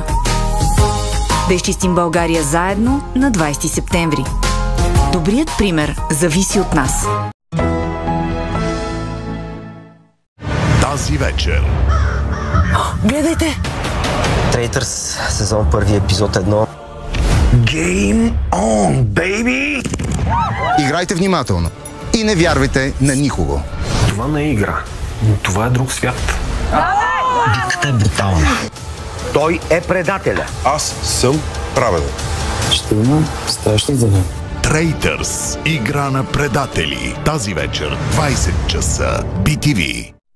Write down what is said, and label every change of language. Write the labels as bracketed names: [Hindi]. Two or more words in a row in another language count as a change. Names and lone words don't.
[Bulgarian] Да изчистим България заедно на 20 септември. Добрият пример зависи от нас. Тази вечер Гледайте! Трейтърс, сезон 1, епизод 1. [English] Game on, baby! [Bulgarian] Играйте внимателно и не вярвайте на никого. Това не е игра. Това е друг свят. Битката е брутална. Той е предателя. Аз съм праведен. Ще има страшно за мен. Трейтърс. Игра на предатели. Тази вечер, 20 часа. BTV.